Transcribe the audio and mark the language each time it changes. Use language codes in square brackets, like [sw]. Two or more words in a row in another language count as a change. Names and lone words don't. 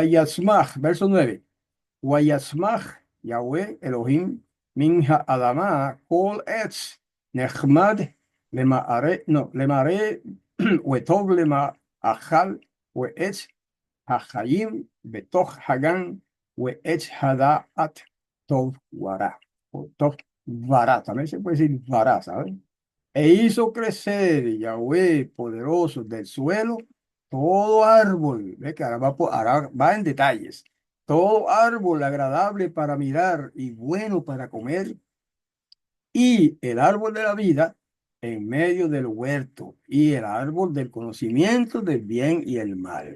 [es] Wayasmach, verso 9. [he] ויצמח, יהוה, אלהים, מן האדמה, כל עץ, נחמד, למראה, no, למראה, וטוב למאכל, ועץ, החיים, בתוך הגן, ועץ הדעת, טוב ורע, o טוב ורע, [es] también se puede decir Vara, ¿sabes? E hizo crecer Yahweh poderoso del suelo todo árbol, ve que ahora ahora va en detalles, todo árbol agradable para mirar y bueno para comer, y el árbol de la vida en medio del huerto, y el árbol del conocimiento del bien y el mal.